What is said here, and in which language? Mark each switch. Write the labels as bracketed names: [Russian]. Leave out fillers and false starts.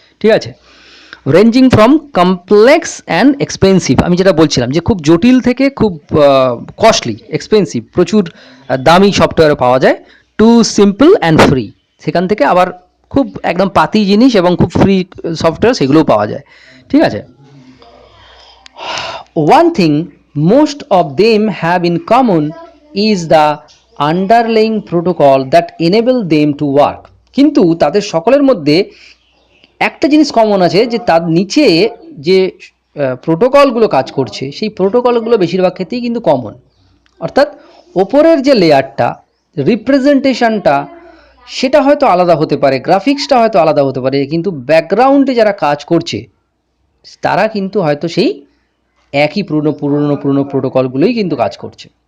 [Bangla] ঠিক আছে, [English] ranging from complex and expensive, [Bangla] আমি যেটা বলছিলাম যে খুব জটিল থেকে খুব কস্টলি, এক্সপেন্সিভ, প্রচুর দামি সফটওয়্যারও পাওয়া যায়, [English] to simple and free, [Bangla] সেখান থেকে আবার খুব একদম পাতি জিনিস এবং খুব ফ্রি সফটওয়্যার সেগুলোও পাওয়া যায়। ঠিক আছে, [English] one thing most of them have in common is the underlying protocol that enable them to work. [Bangla] কিন্তু তাদের সকলের মধ্যে একটা জিনিস কমন আছে, যে তার নিচে যে প্রোটোকলগুলো কাজ করছে সেই প্রোটোকলগুলো বেশিরভাগ ক্ষেত্রেই কিন্তু কমন। অর্থাৎ ওপরের যে লেয়ারটা, রিপ্রেজেন্টেশনটা, সেটা হয়তো আলাদা হতে পারে, গ্রাফিক্সটা হয়তো আলাদা হতে পারে, কিন্তু ব্যাকগ্রাউন্ডে যারা কাজ করছে তারা কিন্তু হয়তো সেই একই পুরনো প্রোটোকলগুলোই কিন্তু কাজ করছে।